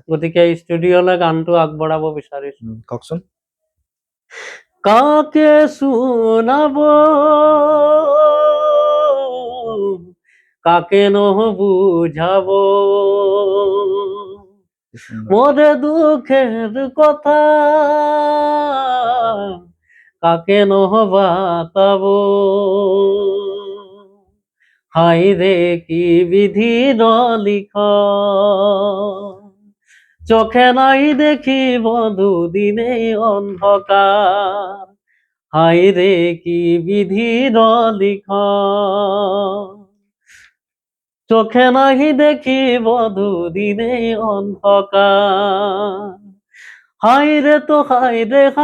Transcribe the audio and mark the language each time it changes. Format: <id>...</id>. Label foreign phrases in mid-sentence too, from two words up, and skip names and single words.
<as>গতিকে ষ্টুডিঅ'লৈ গানটো আগবঢ়াব বিচাৰিছো। কওকচোন।</as> <bn>কাকে শুনাব, কাকে নহ বুঝাব,</bn> <as>কি সুন্দৰ।</as> <bn>মোরে দুঃখের কথা কাকে নহ বাতাবো, হাই রে কি বিধি লিখন, চোখে নাই দেখি বধু দিনে অন্ধকার, হাই রে কি বিধি লিখন, চোখে নাহি দেখি বধু দিনে অন্ধকার, হাই রে তো হাই রে</bn>